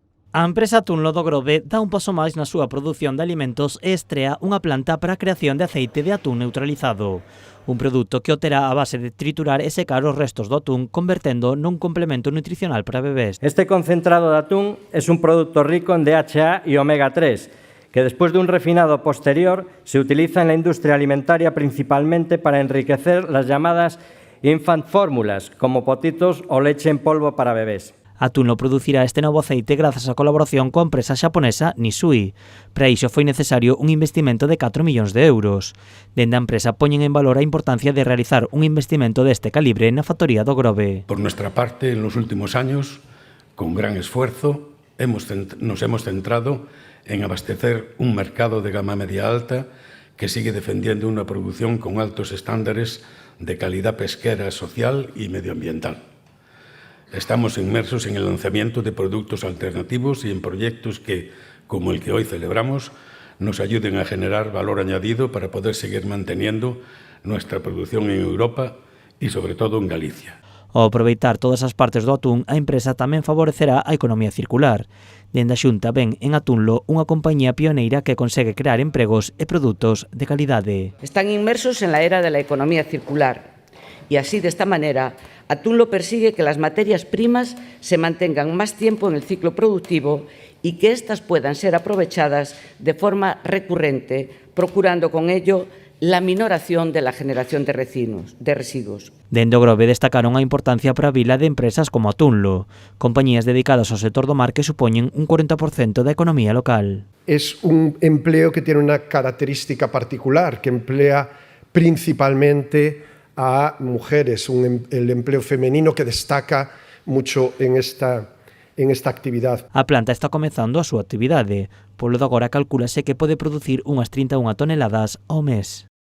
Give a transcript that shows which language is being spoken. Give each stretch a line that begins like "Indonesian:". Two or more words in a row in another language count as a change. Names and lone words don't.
Galician: A empresa Atunlo do Grove dá un paso máis na súa produción de alimentos e estrea unha planta para a creación de aceite de atún neutralizado. Un produto que obterá a base de triturar e secar os restos do atún, convertendo nun complemento nutricional para bebés.
Spanish: Este concentrado de atún es un producto rico en DHA y omega 3, que después de un refinado posterior se utiliza en la industria alimentaria principalmente para enriquecer las llamadas
English: infant fórmulas,
Spanish: como potitos o leche en polvo para bebés.
Galician: Atunlo producirá este novo aceite grazas á colaboración coa empresa xaponesa Nisui. Para iso foi necesario un investimento de 4 millóns de euros. Dende a empresa poñen en valor a importancia de realizar un investimento deste calibre na factoría do Grove.
Spanish: Por nuestra parte, en los últimos años, con gran esfuerzo, nos hemos centrado en abastecer un mercado de gama media alta que sigue defendiendo una producción con altos estándares de calidad pesquera, social y medioambiental. Estamos inmersos en el lanzamiento de productos alternativos y en proyectos que, como el que hoy celebramos, nos ayuden a generar valor añadido para poder seguir manteniendo nuestra producción en Europa y, sobre todo, en Galicia.
Galician: Ao aproveitar todas as partes do atún, a empresa tamén favorecerá a economía circular. Dende a Xunta ven en Atunlo unha compañía pioneira que consegue crear empregos e produtos de calidade.
Spanish: Están inmersos en la era de la economía circular y así, de esta manera, Atunlo persigue que las materias primas se mantengan más tiempo en el ciclo productivo y que éstas puedan ser aprovechadas de forma recurrente, procurando con ello la minoración de la generación de residuos.
Galician: Dende o Grove destacaron a importancia para a vila de empresas como Atunlo, compañías dedicadas ao sector do mar que supoñen un 40% da economía local.
Spanish: Es un empleo que tiene una característica particular, que emplea principalmente a mujeres, el empleo femenino que destaca mucho en esta actividad.
Galician: A planta está comezando a súa actividade, polo de agora calcúlase que pode producir unhas 31 toneladas ao mes.